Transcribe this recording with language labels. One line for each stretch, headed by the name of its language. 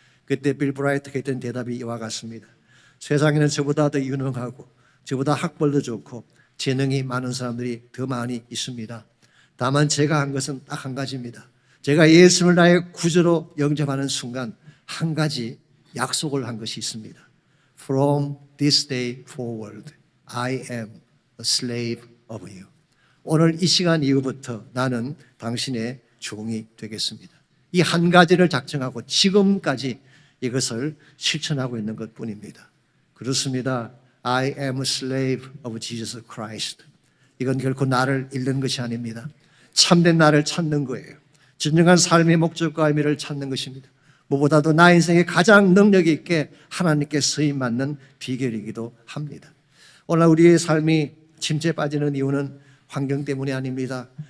Korean: 그때 빌 브라이트가 했던 대답이 이와 같습니다. 세상에는 저보다 더 유능하고 저보다 학벌도 좋고 재능이 많은 사람들이 더 많이 있습니다. 다만 제가 한 것은 딱 한 가지입니다. 제가 예수를 나의 구주로 영접하는 순간 한 가지 약속을 한 것이 있습니다.
English: From this day forward, I am a slave of you.
Korean: 오늘 이 시간 이후부터 나는 당신의 종이 되겠습니다. 이 한 가지를 작정하고 지금까지 이것을 실천하고 있는 것뿐입니다. 그렇습니다.
English: I am a slave of Jesus Christ.
Korean: 이건 결코 나를 잃는 것이 아닙니다. 참된 나를 찾는 거예요. 진정한 삶의 목적과 의미를 찾는 것입니다. 무엇보다도 나 인생에 가장 능력 있게 하나님께 쓰임받는 비결이기도 합니다. 오늘 우리의 삶이 침체에 빠지는 이유는 환경 때문이 아닙니다.